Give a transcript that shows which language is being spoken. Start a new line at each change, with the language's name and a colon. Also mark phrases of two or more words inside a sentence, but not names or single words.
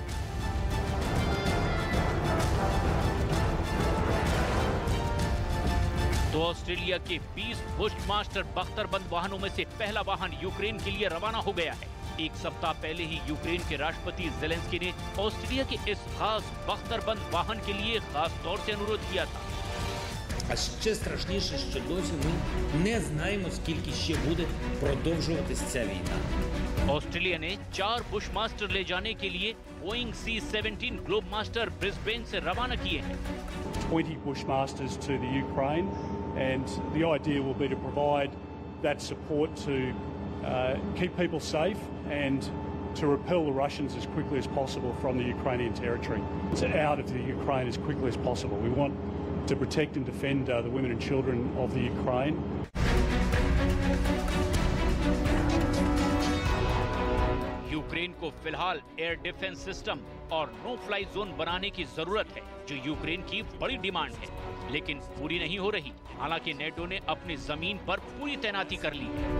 Hindi: तो ऑस्ट्रेलिया के 20 बुशमास्टर बख्तरबंद वाहनों में से पहला वाहन यूक्रेन के लिए रवाना हो गया है। एक सप्ताह पहले ही यूक्रेन के राष्ट्रपति ज़ेलेंस्की ने ऑस्ट्रेलिया के इस खास बख्तरबंद वाहन के लिए खास तौर से अनुरोध किया था।
Ukrainian: А ще страшніше, що досі ми не знаємо, скільки ще буде продовжуватись ця війна.
Hindi: ऑस्ट्रेलिया ने 4 बुशमास्टर ले जाने के लिए बोइंग C-17 ग्लोबमास्टर ब्रिस्बेन से रवाना किए हैं।
English: 20 Bushmasters to the Ukraine, and the idea will be to provide that support to keep people safe and to repel the Russians as quickly as possible from the Ukrainian territory. It's out of the Ukraine as quickly as possible. We want to protect and defend the women and children of the Ukraine.
Hindi: यूक्रेन को फिलहाल
English: air defense system
Hindi: और
English: no fly zone
Hindi: बनाने की जरूरत है, जो यूक्रेन की बड़ी डिमांड है, लेकिन पूरी नहीं हो रही। हालांकि नेटो ने अपनी जमीन पर पूरी तैनाती कर ली है।